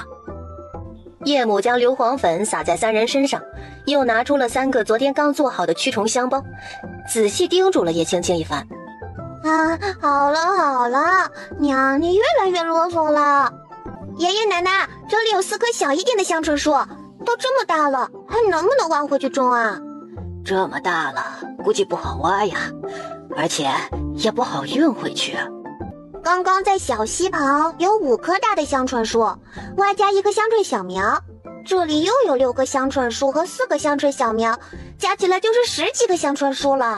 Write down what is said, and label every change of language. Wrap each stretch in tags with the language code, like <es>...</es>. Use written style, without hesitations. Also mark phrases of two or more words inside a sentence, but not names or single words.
<zh>葉母將硫磺粉撒在3人身上，又拿出了3個昨天剛做好的驅蟲香包，仔細叮囑了葉青青一番。好了，娘，你越來越囉嗦了。爺爺奶奶，這裡有4棵小一點的香椿樹，都這麼大了，還能不能挖回去種啊？這麼大了，估計不好挖呀，而且也不好運回去。剛剛在小溪旁有5棵大的香椿樹，外加1棵香椿小苗，這裡又有6個香椿樹和4個香椿小苗，加起來就是10幾個香椿樹了。</zh>